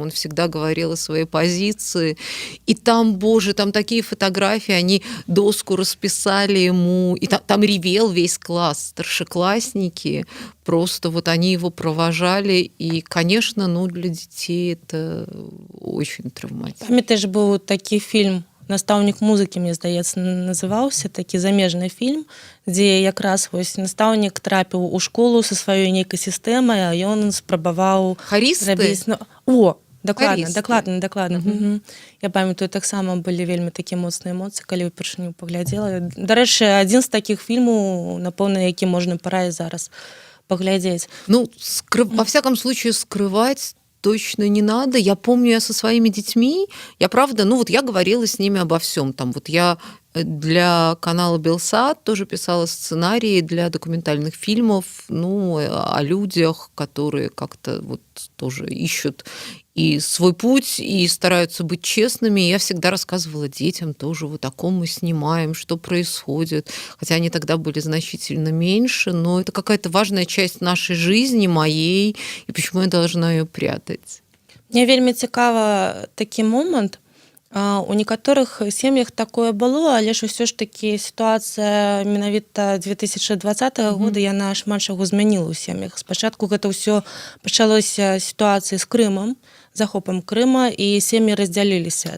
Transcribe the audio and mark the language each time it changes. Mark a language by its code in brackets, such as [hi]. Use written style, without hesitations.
[ru] Он всегда говорил о своей позиции. И там, боже, там такие фотографии, они доску расписали ему, и там ревел весь класс, старшеклассники, просто вот они его провожали, и, конечно, ну, для детей это очень травматично. [be] Памятаеш, быў такі фільм «Настаўнік музыкі», мне здаецца, называўся, такі замежны фільм, дзе якраз вось настаўнік трапіў у школу са сваёй нейкай сістэмай, а ён спрабаваў зрабіць... Дакладна. Я памятаю, таксама былі вельмі такія моцныя эмоцыі, калі ўпершыню паглядзела. Дарэчы, адзін з такіх фільмаў, напэўна, які можна параіць зараз паглядзець. [ru] Ну, во всяком случае, скрывать точно не надо. Я помню, я со своими детьми, я правда, ну вот я говорила с ними обо всем. Там вот я для канала Белсат тоже писала сценарии для документальных фильмов, ну, о людях, которые как-то вот тоже ищут и свой путь, и стараются быть честными. И я всегда рассказывала детям тоже, вот о ком мы снимаем, что происходит. Хотя они тогда были значительно меньше, но это какая-то важная часть нашей жизни, моей, и почему я должна ее прятать? [be] Мне вельмі цікава такі момант. У некаторых сем'ях такое было, але ж усё ж такі сітуацыя менавіта 2020 года яна шмат чаго змяніла ў сем'ях. Спачатку гэта ўсё пачалося сітуацыі з Крымам, захопам Крыма, і сем'і раздзяліліся.